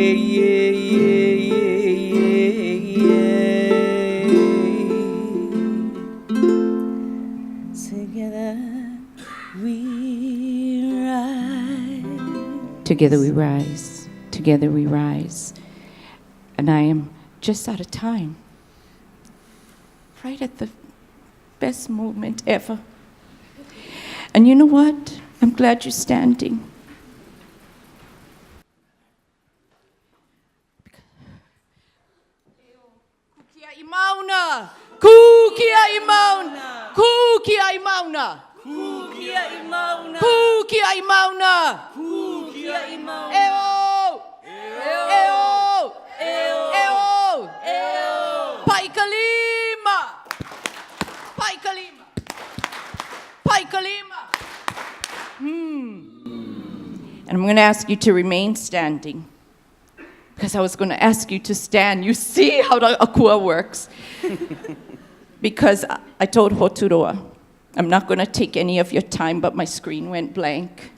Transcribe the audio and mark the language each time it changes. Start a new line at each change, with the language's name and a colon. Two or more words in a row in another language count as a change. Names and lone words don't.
English: Together we rise. Together we rise. And I am just out of time. Right at the best moment ever. And you know what? I'm glad you're standing.
Hawaiian: Kukia I mauna! Kukia I mauna! Kukia I mauna! Kukia I mauna Kukia I mauna! Kukia I mauna Eo! Eo! Eo! Eo Paikalima! Paikalima! Paikalima!
English: And I'm going to ask you to remain standing. Because I was going to ask you to stand. You see how the akua works. Because I told Hoturoa, I'm not going to take any of your time, but my screen went blank.